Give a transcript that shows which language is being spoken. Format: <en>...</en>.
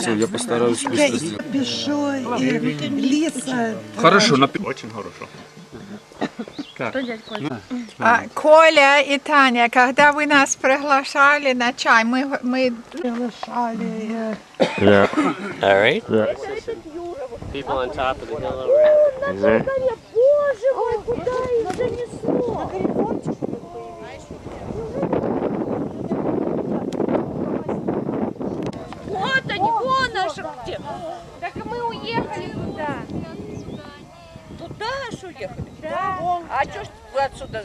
<ru>Все, я постараюсь быстро сделать. Пишу и Лиса. Хорошо, Очень хорошо. Коля и Таня, когда вы нас приглашали на чай, мы приглашали.</ru> <en>Yeah. All right. Yeah. People on top of the hill over there.</en> <ru>Боже мой, куда их занесло? Вот они, вон наши где. Так мы уехали туда. Туда аж уехали? Да. А что ж вы отсюда?</ru>